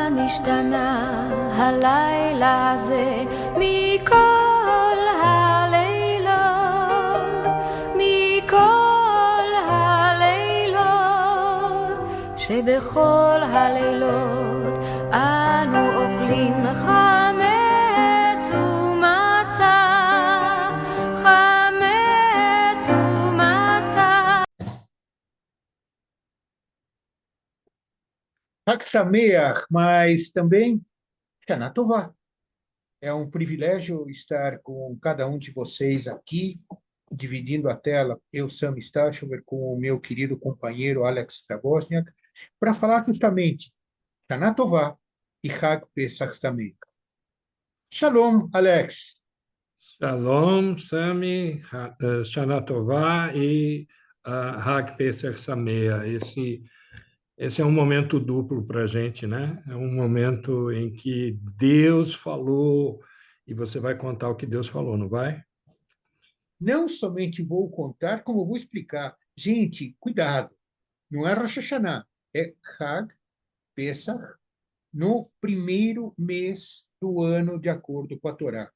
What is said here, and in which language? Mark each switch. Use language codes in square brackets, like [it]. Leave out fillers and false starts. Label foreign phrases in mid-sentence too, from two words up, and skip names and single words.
[he] השתנה הלילה הזה מכל הלילות, מכל הלילות, שבכל הלילות אנו אוכלים חמץ ומצה, חמץ ומצה. חג שמח, [pt] mas também [he] שנה טובה. [pt] É um privilégio estar com cada um de vocês aqui, dividindo a tela, eu, Sam Stachover, com o meu querido companheiro Alex Trabosniak, para falar justamente [he] שנה טובה [pt] e [he] חג פסח שמח. Shalom, Alex. שלום, Sami, שנה טובה e חג פסח שמח. [pt] Esse é um momento duplo para a gente, né? É um momento em que Deus falou e você vai contar o que Deus falou, não vai? Não somente vou contar, como vou explicar. Gente, cuidado, não é [he] ראש השנה, [pt] é [he] חג פסח, [pt] no primeiro mês do ano, de acordo com a Torá.